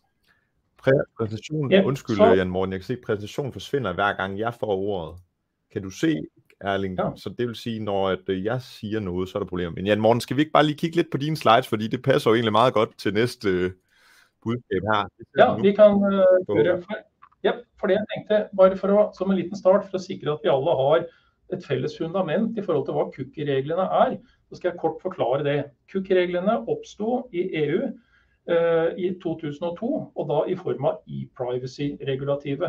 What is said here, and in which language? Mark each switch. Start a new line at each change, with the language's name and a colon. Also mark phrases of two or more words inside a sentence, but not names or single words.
Danish: Præsentationen, undskyld Jan Morten, jeg kan se, at præsentationen forsvinder hver gang jeg får ordet. Kan du se, Erling? Ja. Så det vil sige, når jeg siger noget, så er der problemer. Men Jan Morten, skal vi ikke bare lige kigge lidt på dine slides, fordi det passer jo egentlig meget godt til næste budskab her. Ja, vi kan gøre ja,
Norwegian: for det jeg tenkte, bare for å, som en liten start, for å sikre at vi alle har et fælles fundament i forhold til hva cookie-reglene så skal jeg kort forklare det. Cookie-reglene oppstod i EU i 2002, og da i form av e-privacy-regulativet.